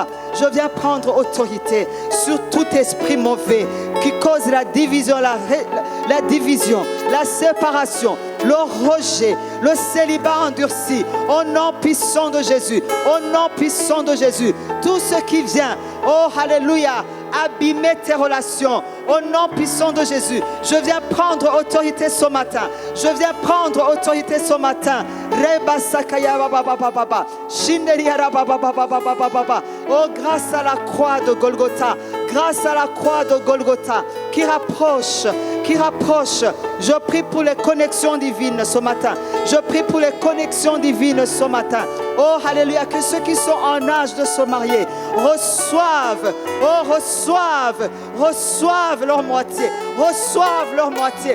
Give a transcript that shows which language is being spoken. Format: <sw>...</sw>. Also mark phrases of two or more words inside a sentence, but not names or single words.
<fr>Je viens prendre autorité sur tout esprit mauvais qui cause la division, la division, la séparation, le rejet, le célibat endurci, au nom puissant de Jésus, au nom puissant de Jésus. Tout ce qui vient, oh Alléluia, abîmer tes relations, au nom puissant de Jésus. Je viens prendre autorité ce matin. Je viens prendre autorité ce matin. Reba Sakaya Baba Baba Baba. Shinderia Baba Baba Baba Baba. Oh, grâce à la croix de Golgotha, grâce à la croix de Golgotha qui rapproche, je prie pour les connexions divines ce matin. Je prie pour les connexions divines ce matin. Oh, alléluia, que ceux qui sont en âge de se marier reçoivent leur moitié, reçoivent leur moitié.</fr>